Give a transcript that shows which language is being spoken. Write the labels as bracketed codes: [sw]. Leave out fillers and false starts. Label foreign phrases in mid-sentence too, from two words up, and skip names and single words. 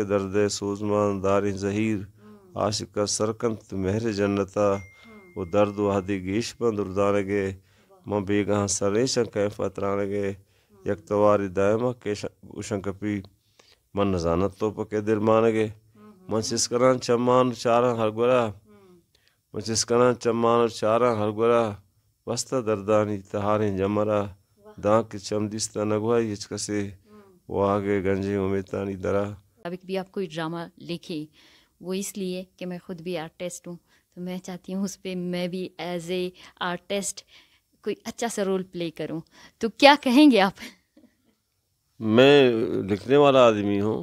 [bal] درد سوزمان دار ظہیر، عاشق سرکنت مہر جنتا، وہ درد وحدی گیش بند اردانگے، ماں بیگاں سریشن کیفہ ترانگے، یک تواری دائمہ کشن کپی، من نزانت تو پکے دل مانگے، من سسکران چمان چاراں ہر گورا، من سسکران چمان چاراں ہر گورا، وستا دردانی تہاریں جمرا، دانک چمدستہ نگوائی ہچکسے، وہ آگے گنجے امیتانی درا. [ur] ابھی بھی آپ کوئی ڈرامہ لکھیں، وہ اس لیے کہ میں خود بھی آرٹسٹ ہوں، تو میں چاہتی ہوں اس پہ میں بھی [en] as a artist [ur] کوئی اچھا سا [en] role play [ur] کروں، تو کیا کہیں گے آپ؟ میں لکھنے والا آدمی ہوں.